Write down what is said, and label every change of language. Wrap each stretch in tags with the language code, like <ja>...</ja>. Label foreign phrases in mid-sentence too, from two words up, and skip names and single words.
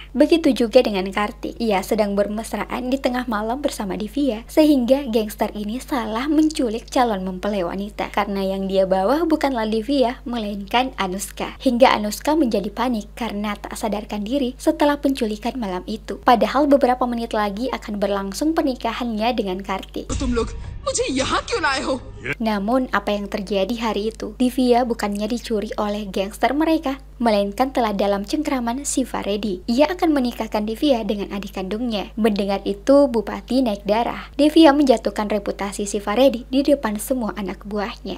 <id>Begitu juga dengan Kartik. Ia sedang bermesraan di tengah malam bersama Divya sehingga gangster ini salah menculik calon mempelai wanita karena yang dia bawa bukanlah Divya melainkan Anushka. Hingga Anushka menjadi panik karena tak sadarkan diri setelah penculikan malam itu. Padahal beberapa menit lagi akan berlangsung pernikahannya dengan Kartik.</id> <hi>तुम लोग मुझे यहाँ क्यों लाए हो?</hi> <id>Namun apa yang terjadi hari itu? Divya bukannya dicuri oleh gangster mereka, melainkan telah dalam cengkraman Siva Reddy. Ia akan menikahkan Divya dengan adik kandungnya. Mendengar itu, Bupati naik darah. Divya menjatuhkan reputasi Siva Reddy di depan semua anak buahnya.</id>